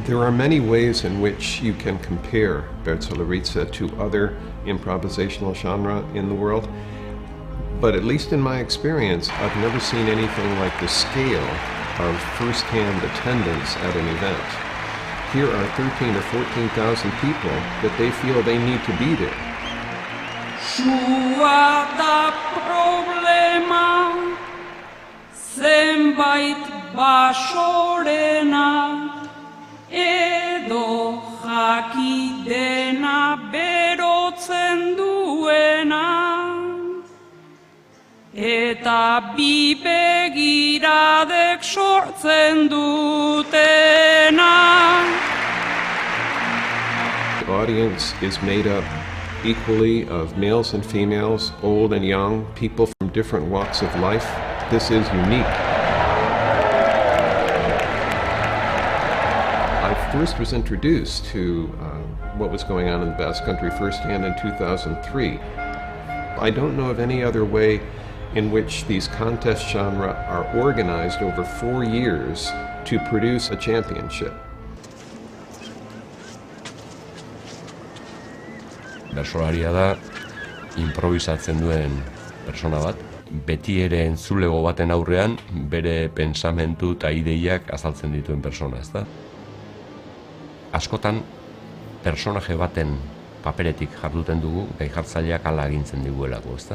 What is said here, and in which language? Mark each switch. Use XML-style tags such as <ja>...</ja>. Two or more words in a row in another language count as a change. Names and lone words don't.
<en>are many ways in which you can compare Bertsolariza to other improvisational genre in the world, but at least in my experience, I've never seen anything like the scale of first-hand attendance at an event. Here are 13 or 14,000 people that they feel they need to be there.</en> <eu>Sua da problema, zenbait basorena, edo jakidena berotzen duena, eta bi begiradek sortzen dutena.</eu> <en>The audience is made up equally of males and females, old and young, people from different walks of life. This is unique. I first was introduced to what was going on in the Basque Country firsthand in 2003. I don't know of any other way in which these contest genres are organized over 4 years to produce a championship.</en> <eu>Bertsolaria da improvisatzen duen persona bat, beti ere entzulego baten aurrean bere pensamentu eta ideiak azaltzen dituen persona, ezta? Askotan personaje baten paperetik jarduten dugu, gai jartzaileak hala agintzen diguelako, ezta?</eu>